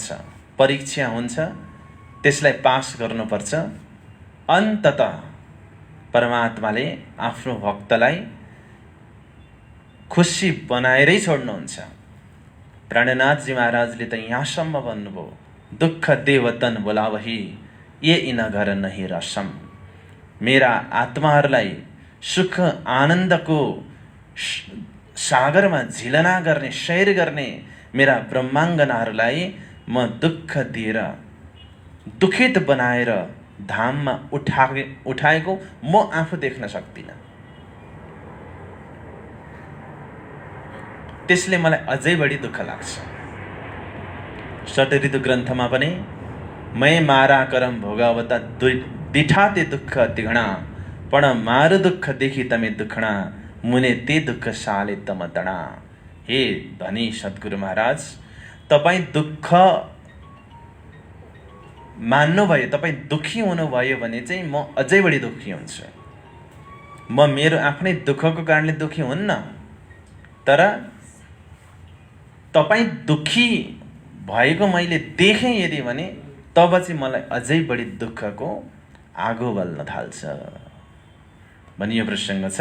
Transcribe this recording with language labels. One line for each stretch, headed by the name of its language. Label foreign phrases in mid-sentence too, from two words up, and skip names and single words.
Nepali: परीक्षा हुन्छ, त्यसलाई पास गर्नुपर्छ। अन्ततः परमात्माले आफ्नो भक्तलाई खुसी बनाएरै छोड्नुहुन्छ। प्राणनाथजी महाराजले त यहाँसम्म भन्नुभयो,
Hindi: दुःख देवतन बोलावही ये इन घर नहीं रसम।
Nepali: मेरा आत्माहरूलाई सुख आनन्दको सागरमा झिलना गर्ने, सैर गर्ने मेरा ब्रह्माङ्गनाहरूलाई म दुःख दिएर दुखित बनाएर धाममा उठाएको म आफू देख्न सक्दिनँ। त्यसले मलाई अझै बढी दुःख लाग्छ। षट ऋतु ग्रन्थमा पनि
Gujarati: મૈ મારા કરમ ભોગાવતા દિઠાતે દુઃખ તિઘણા પણ માર દુઃખ દેખિ તમે દુખણા મુને તે દુઃખ સાલે તમ તણા।
Nepali: हे धनी सद्गुरु महाराज, तपाईँ दुःख मान्नुभयो, तपाईँ दुःखी हुनुभयो भने चाहिँ म अझै बढी दुःखी हुन्छु। म मेरो आफ्नै दुःखको कारणले दुःखी हुन्न, तर तपाईँ दुःखी भएको मैले देखेँ यदि भने तब चाहिँ मलाई अझै बढी दुःखको आगो बल्न थाल्छ भनियो प्रसङ्ग छ।